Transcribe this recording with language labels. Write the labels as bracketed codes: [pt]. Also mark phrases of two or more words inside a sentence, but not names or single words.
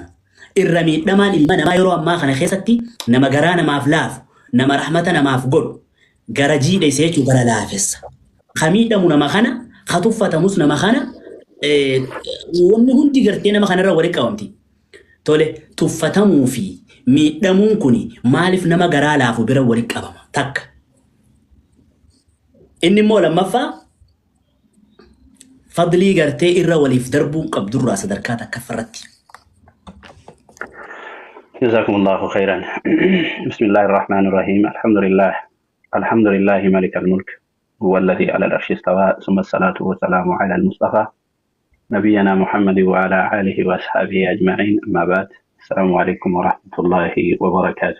[om] irra miidhamaan ilma namaa yeroo ammaa kana keessatti nama garaa namaaf laafu nama rahmata namaaf godhu gara jiidheesse jechuun gara laafessa kamiidhamu nama kana katuffatamus nama kana wanni hundi gartee nama kanarra walitti qabamti tole tuffatamuu fi miidhamuun kuni maaliif nama garaa laafu bira walitti qabama takka inni immoo lammaffaa fadlii gartee irra waliif darbuun qabdurraa sadarkaa takka farratti. [ar] جزاكم الله خيرا. بسم الله الرحمن الرحيم. الحمد لله ملك الملك هو الذي على العرش استوى ثم الصلاة والسلام على المصطفى نبينا محمد وعلى آله وأصحابه أجمعين أما بعد السلام عليكم ورحمة الله وبركاته.